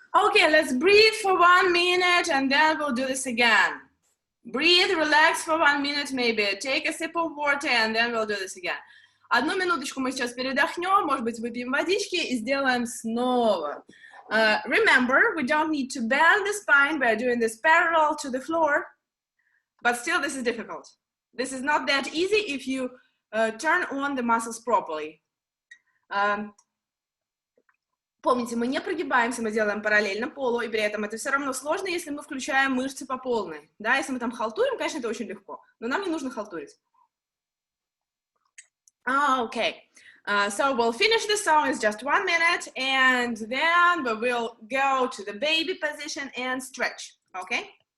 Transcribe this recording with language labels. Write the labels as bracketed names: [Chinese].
[English] Okay, let's breathe for 1 minute and then we'll do this again. Breathe, relax for 1 minute maybe. Take a sip of water and then we'll do this again. [Russian] 1 минуточку мы сейчас передохнем, может быть, выпьем водички и сделаем снова. [English] Remember, we don't need to bend the spine. We're doing this parallel to the floor, but still this is difficult. This is not that easy if you turn on the muscles properly. [Russian] Помните, мы не прогибаемся, мы делаем параллельно полу, и при этом это все равно сложно, если мы включаем мышцы по полной. Да, если мы там халтурим, конечно, это очень легко, но нам не нужно халтурить. [English] Okay, so we'll finish the song, it's just 1 minute, and then we will go to the baby position and stretch, okay?